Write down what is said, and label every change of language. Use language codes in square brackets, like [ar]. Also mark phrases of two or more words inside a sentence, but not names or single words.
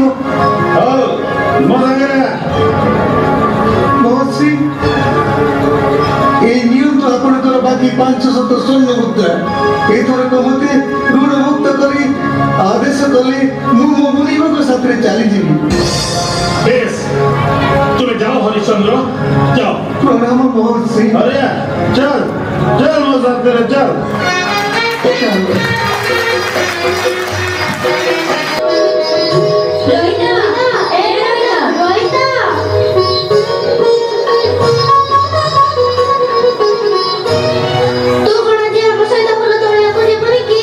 [or] ହଉ ମୋ ସାଙ୍ଗରେ ଆ। ମହର୍ଷି, ଏଇ ନିଅନ୍ତୁ ଆପଣଙ୍କର ବାକି 500 ସ୍ୱର୍ଣ୍ଣ ମୁଦ୍ରା। ଏଥରକ ମୋତେ ଋଣ ମୁକ୍ତ କରି ଆଦେଶ କଲେ ମୁଁ ମୋ ମୁନିଙ୍କ ସାଥିରେ ଚାଲିଯିବି। ବେଶ, [bn] তুমি যাও হরিশ্চন্দ্র, যাও। [or] ପ୍ରଣାମ ମହର୍ଷି। [hi] अरे चल चल [or] ମୋ ସାଥିରେ [hi] चल। [or] ରୋହିତା, ଏ ରୋହିତା, ତୁ କଣ ଆଜି ଆମ ସହିତ ଫୁଲ ତୋଳିବାକୁ ଯିବୁନି କି?